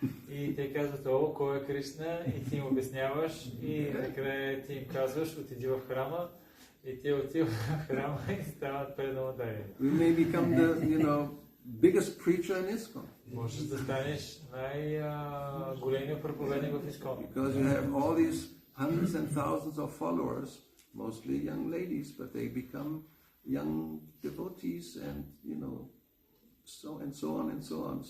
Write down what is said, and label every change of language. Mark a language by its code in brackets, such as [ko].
[bg] И те казват, о, кой е Кришна? И ти им обясняваш и накрая ти им казваш, отиди в храма и те отиват в храма и стават преданодари. [en] We may become the, biggest preacher in ISKCON. [bg] Можеш да станеш най-големия проповедник в Искон. [en] Because you have all these hundreds and thousands of followers, mostly young ladies, but they become young devotees and, so on and so on.